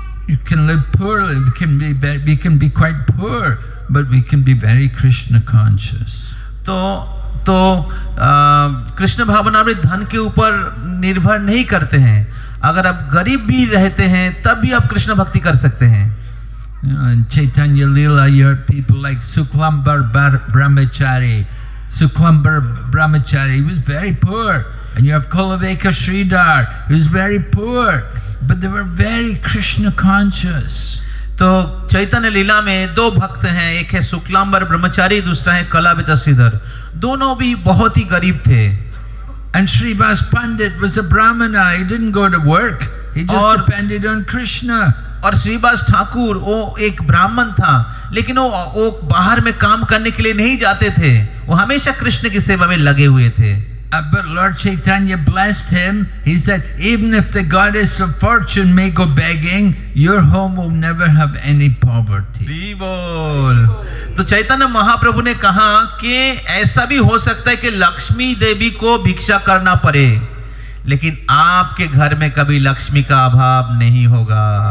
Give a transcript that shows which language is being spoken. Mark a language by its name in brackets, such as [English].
[English] You can live poorly, we can be quite poor, but we can be very Krishna conscious. [Hindi] तो कृष्ण भावनामृत धन के ऊपर निर्भर नहीं करते हैं। अगर आप गरीब भी रहते हैं तब भी आप कृष्ण भक्ति कर सकते हैं। [English] In Chaitanya Leela, you have people like Suklambar Brahmachari. Suklambar Brahmachari, he was very poor. And you have Kulaveka Sridhar, he was very poor, but they were very Krishna conscious. [Hindi] तो चैतन्य लीला में दो भक्त हैं, एक है शुक्लांबर ब्रह्मचारी, दूसरा है कलावेता श्रीधर। दोनों भी बहुत ही गरीब थे। [English] And Srivas Pandit was a Brahmana, he didn't go to work, he just depended on Krishna. [Hindi] और श्रीवास ठाकुर वो एक ब्राह्मण था, लेकिन वो बाहर में काम करने के लिए नहीं जाते थे, वो हमेशा कृष्ण की सेवा में लगे हुए थे। [English] But Lord Chaitanya blessed him. He said, even if the goddess of fortune may go begging, your home will never have any poverty. [Hindi] बोल। तो चैतन्य महाप्रभु ने कहा कि ऐसा भी हो सकता है कि लक्ष्मी देवी को भिक्षा करना पड़े, लेकिन आपके घर में कभी लक्ष्मी का अभाव नहीं होगा।